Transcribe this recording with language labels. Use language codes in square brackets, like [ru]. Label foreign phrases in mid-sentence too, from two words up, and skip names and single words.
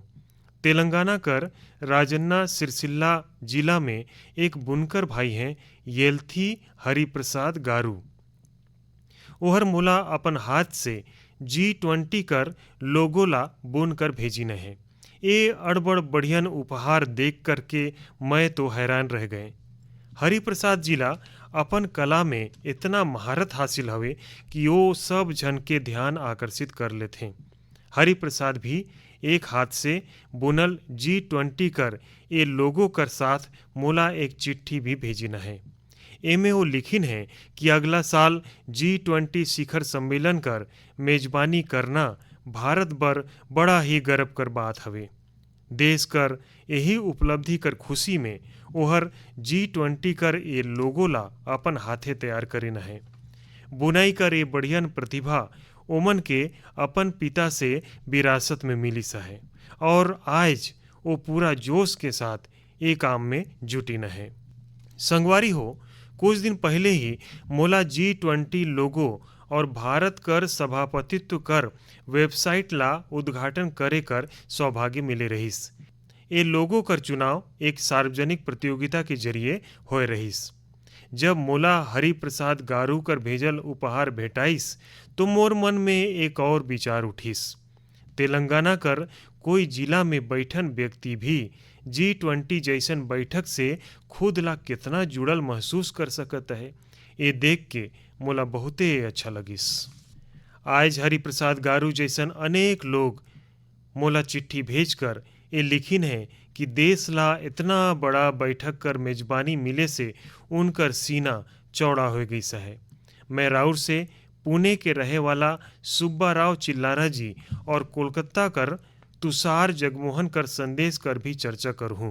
[hne] तेलंगाना कर राजन्ना सिरसिल्ला जिला में एक बुनकर भाई हैं, येल्थी हरिप्रसाद गारू। ओहर मोला अपन हाथ से G20 कर लोगो ला बुन कर भेजिन है। ये अड़बड़ बढ़ियन उपहार देख करके मैं तो हैरान रह गए। हरिप्रसाद जिला अपन कला में इतना महारत हासिल हवे कि वो सब जन के ध्यान आकर्षित कर लेते। हरिप्रसाद भी एक हाथ से बुनल G20 कर ये लोगों कर साथ मोला एक चिट्ठी भी भेजिन है। एमे वो लिखिन है कि अगला साल G20 शिखर सम्मेलन कर मेजबानी करना भारत बर बड़ा ही गर्व कर बात हवे। देश कर यही उपलब्धि कर खुशी में ओहर G20 कर ये लोगो ला अपन हाथे तैयार करिन है। बुनाई कर ये बढ़ियन प्रतिभा ओमन के अपन पिता से विरासत में मिलिस है और आज वो पूरा जोश के साथ ये काम में जुटिन है। संगवारी हो, कुछ दिन पहले ही मोला G20 लोगो और भारत कर सभापतित्व कर वेबसाइट ला उद्घाटन करे कर सौभाग्य मिले रहिस। ये लोगों कर चुनाव एक सार्वजनिक प्रतियोगिता के जरिए होए रहिस। जब मोला हरिप्रसाद गारू कर भेजल उपहार भेटाइस तो मोर मन में एक और विचार उठिस। तेलंगाना कर कोई जिला में बैठन व्यक्ति भी G20 जैसन बैठक से खुद ला कितना जुड़ल महसूस कर सकत है। ये देख के मोला बहुते अच्छा लगिस। आज हरिप्रसाद गारू जैसन अनेक लोग मोला चिट्ठी भेजकर ये लिखिन है कि देश ला इतना बड़ा बैठक कर मेजबानी मिले से उनकर सीना चौड़ा हो गई है। मैं राउर से पुणे के रहे वाला सुब्बा राव चिल्लारा जी और कोलकाता कर तुषार जगमोहन कर संदेश कर भी चर्चा करहूँ।